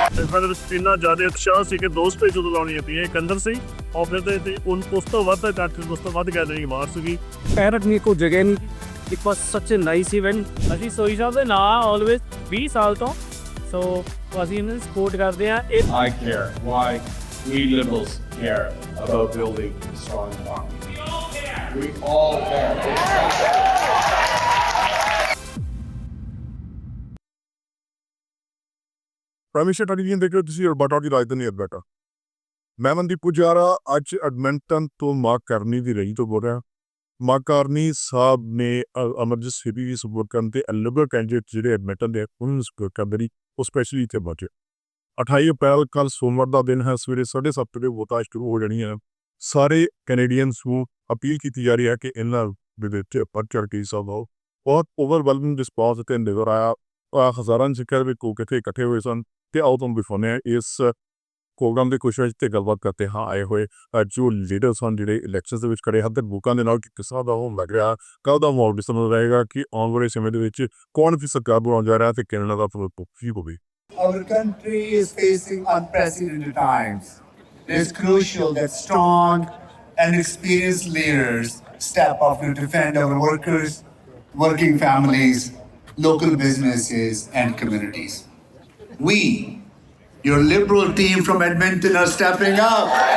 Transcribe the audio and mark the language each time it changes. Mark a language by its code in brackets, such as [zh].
[pa] ਸਾਡੇ ਵਿੱਚ ਇੰਨਾ ਜ਼ਿਆਦਾ ਉਤਸ਼ਾਹ ਸੀ ਕਿ 2 ਸਟੇਜ ਉਦੋਂ ਲਾਉਣੀਆਂ ਪਈਆਂ ਇੱਕ ਅੰਦਰ ਸੀ ਔਰ ਫਿਰ ਤੇ ਉਸ ਤੋਂ ਵੱਧ ਇਕੱਠ ਉਸ ਤੋਂ ਵੱਧ ਗੈਦਰਿੰਗ ਬਾਹਰ ਸੀਗੀ ਪੈਰ ਰੱਖਣੇ ਕੋਈ ਜਗ੍ਹਾ ਨਹੀਂ [en] it was such a nice event [pa] ਅਸੀਂ ਸੋਈ ਸਾਹਿਬ ਦੇ ਨਾਲ ਆਲਵੇਜ਼ 20 ਸਾਲ ਤੋਂ ਸੋ ਅਸੀਂ ਇਹਨਾਂ ਨੂੰ ਸਪੋਰਟ ਕਰਦੇ ਹਾਂ [en] I care why we liberals care about building a strong economy. We all care. [pa] Parmeshar television ਦੇਖ ਰਹੇ ਹੋ ਤੁਸੀਂ ਅਲਬਰਟਾ ਦੀ ਰਾਜਧਾਨੀ ਅਲਬਰਟਾ। ਮੈਂ ਮਨਦੀਪ ਪੁਜਾਰਾ ਅੱਜ ਐਡਮਿੰਟਨ ਤੋਂ ਮਾਂ ਕਰਨੀ ਦੀ ਰਹੀ ਤੋਂ ਬੋਲ ਰਿਹਾ। ਮਾਂ ਕਰਨੀ ਸਾਹਿਬ ਨੇ ਅਮਰਜੀਤ ਸੋਹੀ ਦੀ ਸਪੋਰਟ ਕਰਨ ਤੇ ਲਿਬਰਲ ਕੈਂਡੀਡੇਟ ਜਿਹੜੇ ਐਡਮਿੰਟਨ ਦੇ ਉਹਨਾਂ ਨੂੰ ਸਪੋਰਟ ਕਰਨ ਲਈ ਉਹ ਸਪੈਸ਼ਲੀ ਇੱਥੇ ਪਹੁੰਚੇ। 28 ਅਪ੍ਰੈਲ ਕੱਲ੍ਹ ਸੋਮਵਾਰ ਦਾ ਦਿਨ ਹੈ। ਸਵੇਰੇ 7:30 ਵਜੇ ਵੋਟਾਂ ਸ਼ੁਰੂ ਹੋ ਜਾਣੀਆਂ। ਸਾਰੇ ਕੈਨੇਡੀਅਨਸ ਨੂੰ ਅਪੀਲ ਕੀਤੀ ਜਾ ਰਹੀ ਹੈ ਕਿ ਇਹਨਾਂ ਦੇ ਵਿੱਚ ਵੱਧ ਚੜ੍ਹ ਕੇ ਹਿੱਸਾ ਲਓ। ਬਹੁਤ [en] overwhelming response [pa] ਇੱਥੇ ਨਜ਼ਰ ਆਇਆ। ਹਜ਼ਾਰਾਂ ਸਿੱਖਿਆ ਵਿੱਚ ਇੱਥੇ ਇਕੱਠੇ ਹੋਏ ਸਨ। ਤੇ ਆਓ ਤੁਹਾਨੂੰ ਦਿਖਾਉਂਦੇ ਹਾਂ ਇਸ ਪ੍ਰੋਗਰਾਮ ਦੇ ਕੁਛ ਵਿੱਚ ਤੇ ਗੱਲਬਾਤ ਕਰਦੇ ਹਾਂ ਆਏ ਹੋਏ ਜੋ ਲੀਡਰਸ ਹਨ ਜਿਹੜੇ ਇਲੈਕਸ਼ਨਸ ਦੇ ਵਿੱਚ ਖੜੇ ਹਨ ਤੇ ਲੋਕਾਂ ਦੇ ਨਾਲ ਕਿਸ ਤਰ੍ਹਾਂ ਦਾ ਉਹ ਲੱਗ ਰਿਹਾ ਕੱਲ੍ਹ ਦਾ ਮਾਹੌਲ ਕਿਸ ਤਰ੍ਹਾਂ ਰਹੇਗਾ ਕਿ ਆਉਣ ਵਾਲੇ ਸਮੇਂ ਦੇ ਵਿੱਚ ਕੌਣ ਵੀ ਸਰਕਾਰ ਬਣਾਉਣ ਜਾ ਰਿਹਾ ਤੇ ਕੈਨੇਡਾ ਦਾ ਭਵਿੱਖ ਕੀ ਹੋਵੇ। [en] Our country is facing unprecedented times. It is crucial that strong and experienced leaders step up to defend our workers, working families, local businesses and communities. We, your Liberal team from Edmonton, are stepping up.